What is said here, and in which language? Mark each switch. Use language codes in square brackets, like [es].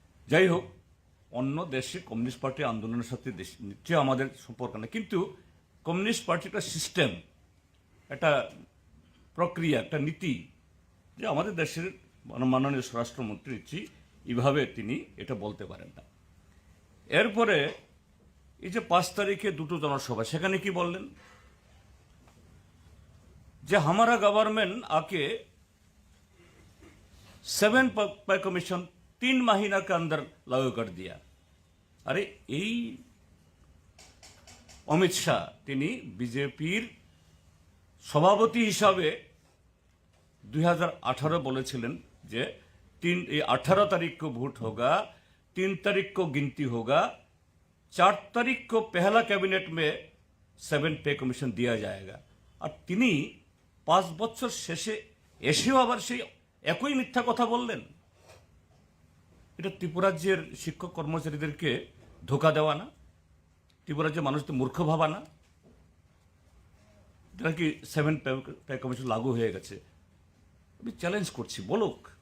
[bn] যাই হোক, অন্য দেশে কমিউনিস্ট পার্টি আন্দোলনের সাথে নিশ্চয়ই আমাদের সম্পর্ক নেই, কিন্তু কমিউনিস্ট পার্টি একটা সিস্টেম, একটা প্রক্রিয়া, একটা নীতি, যে আমাদের দেশের মাননীয় স্বরাষ্ট্রমন্ত্রী এইভাবে তিনি এটা বলতে পারেন না। এরপরে এই যে 5 তারিখে দুটো জনসভা, সেখানে কি বললেন যে [hi] हमारा गवर्नमेंट आके 7 पे कमीशन 3 महीना के अंदर लागू कर दिया। अरे [bn] এই অমিত শাহ তিনি বিজেপির সভাপতি হিসাবে 2018 বলেছিলেন যে [hi] 18 तारीख को वोट होगा, 3 तारीख को गिनती होगा, 4 तारीख को पहला कैबिनेट में 7 पे कमीशन दिया जाएगा। [bn] আর তিনি 5 বছর শেষে এসেও আবার সেই একই মিথ্যা কথা বললেন। এটা ত্রিপুরাজ্যের শিক্ষক কর্মচারীদেরকে ধোকা দেওয়া না? ত্রিপুরাজ্যের মানুষদের মূর্খ ভাবা না? এটা কি 7 পে কমিশন লাগু হয়ে গেছে? আমি চ্যালেঞ্জ করছি, বলুক।